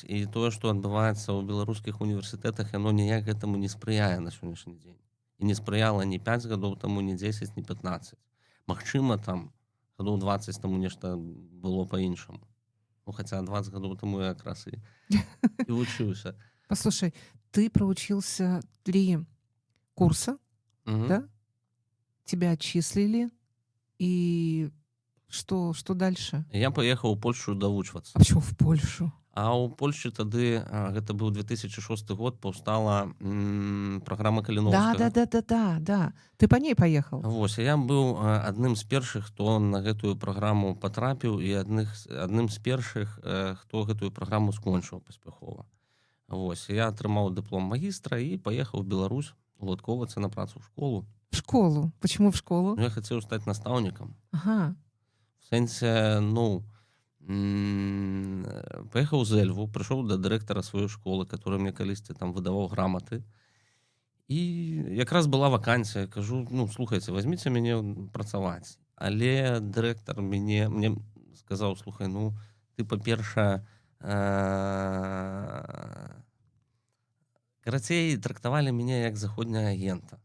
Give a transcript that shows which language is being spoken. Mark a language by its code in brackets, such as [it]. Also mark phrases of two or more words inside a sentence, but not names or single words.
[be] І тое, што адбываецца ў беларускіх універсітэтах, яно ніяк гэтаму не спрыяе на сённяшні дзень. І не спрыяла ні 5 гадоў таму, ні 10, ні 15. Магчыма, там гадоў 20 таму нешта было па-іншаму. Ну, хаця 20 гадоў таму я якраз і вучыўся. [ru] Послушай, ты проучился 3 курса, да? Тебя отчислили, и что дальше? [be] Я паехаў у Польшу давучвацца. [ru] А почему в Польшу? [be] А ў Польшчы тады, гэта быў 2006 год, паўстала праграма Каліноўскага. [ru] Да. Ты по ней поехал? [be] Вось, я быў адным з першых, хто на гэтую праграму патрапіў, і адным з першых, хто гэтую праграму скончыў паспяхова. Вось, я атрымаў дыплом магістра і паехаў у Беларусь. уладкоўвацца на працу ў школу. [ru] В школу. Почему в школу? [be] Ну, я хацеў стаць настаўнікам. Ага. В сэнсе, ну, паехаў з Эльву, прыйшоў да дырэктара сваёй школы, [ru] который мне [be] калісьці там выдаваў граматы. І якраз была вакансія. Кажу, ну, слухайце, вазьміце мяне працаваць. Але дырэктар мне сказаў, слухай, ну, ты, па-першае, карацей, трактавалі мяне як заходняга агента.